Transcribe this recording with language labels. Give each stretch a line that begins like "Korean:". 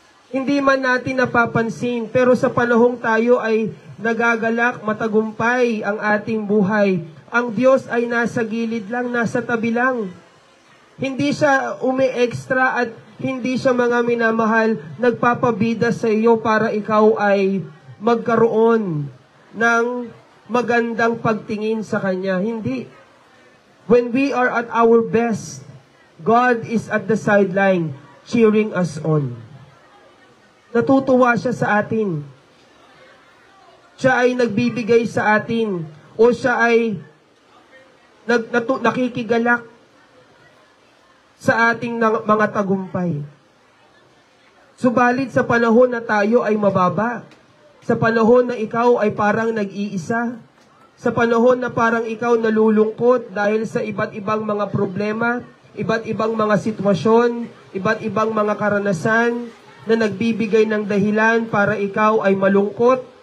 Filipino: Hindi man natin napapansin, pero sa panahong tayo ay nagagalak, matagumpay ang ating buhay, ang Diyos ay nasa gilid lang, nasa tabi lang. Hindi siya umi-extra at hindi siya, mga minamahal, nagpapabida sa iyo para ikaw ay magkaroon ng magandang pagtingin sa Kanya. Hindi.
English: When we are at our best, God is at the sideline, cheering us on.
Filipino: Natutuwa siya sa atin. Siya ay nagbibigay sa atin o siya ay nakikigalak sa ating mga tagumpay. Subalit sa panahon na tayo ay mababa, sa panahon na ikaw ay parang nag-iisa, sa panahon na parang ikaw nalulungkot dahil sa iba't ibang mga problema, iba't ibang mga sitwasyon, iba't ibang mga karanasan na nagbibigay ng dahilan para ikaw ay malungkot,